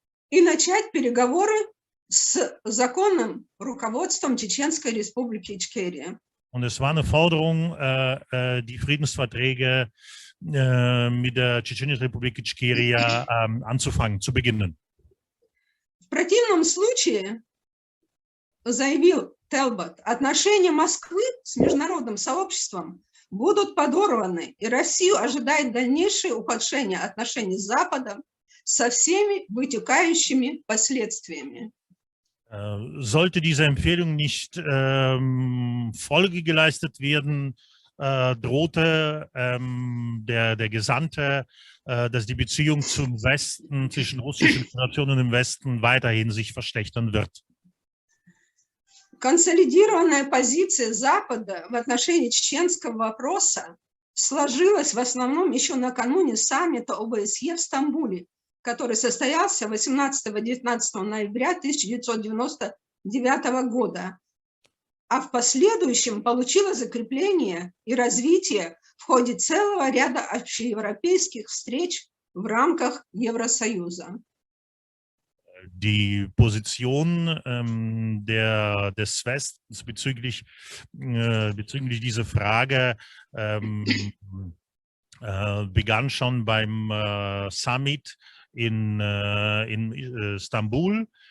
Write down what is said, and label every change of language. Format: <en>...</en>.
<ru>И начать переговоры с законным руководством Чеченской Республики Ичкерия.</ru> <de>Und es war eine Forderung, die Friedensverträge mit der Tschetschenischen Republik Ichkeria anzufangen, zu beginnen.</de> <ru>В противном случае, заявил Телбот, отношения Москвы с международным сообществом будут подорваны, и Россию ожидает дальнейшее ухудшение отношений с Западом со всеми вытекающими последствиями.</ru> <de>Sollte dieser Empfehlung nicht Folge geleistet werden, drohte der Gesandte, dass die Beziehung zum Westen, zwischen Russischen Föderation und dem Westen weiterhin sich verschlechtern wird.</de> <ru>Консолидированная позиция Запада в отношении чеченского вопроса сложилась в основном еще накануне саммита ОБСЕ в Стамбуле, который состоялся 18-19 ноября 1999 года, а в последующем получила закрепление и развитие в ходе целого ряда общеевропейских встреч в рамках Евросоюза.</ru> <de>Die Position des Westens bezüglich dieser Frage begann schon beim Summit in Istanbul</de>